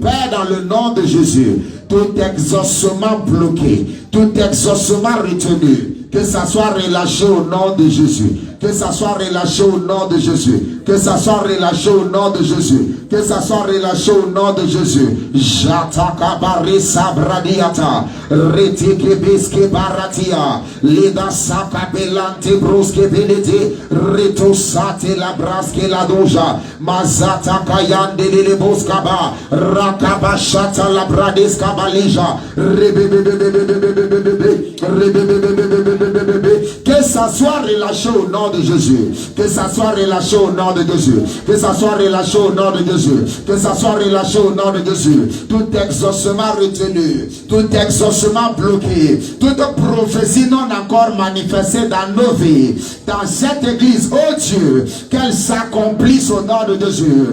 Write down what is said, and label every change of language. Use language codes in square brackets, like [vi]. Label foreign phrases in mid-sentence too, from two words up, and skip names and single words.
[fr] Père, dans le nom de Jésus, tout exaucement bloqué, tout exaucement retenu, que ça soit relâché au nom de Jésus. Que ça soit relâché au nom de Jésus. Que ça soit relâché au nom de Jésus. Que ça soit relâché au nom de Jésus. Jataka bari sabradiata. Retike biske baratia. Lida saka belante bruske belete. Reto sate la braske la doja. Mazata kayande lele boskaba. Rakaba shata la bradeska balija. Que ça soit relâché au nom de Jésus. Que ça soit relâché au nom de Jésus. Que ça soit relâché au nom de Jésus. Que ça soit relâché au nom de Jésus. Tout exaucement retenu, tout exaucement bloqué, toute prophétie non encore manifestée dans nos vies, dans cette église, oh Dieu, qu'elle s'accomplisse au nom de Jésus.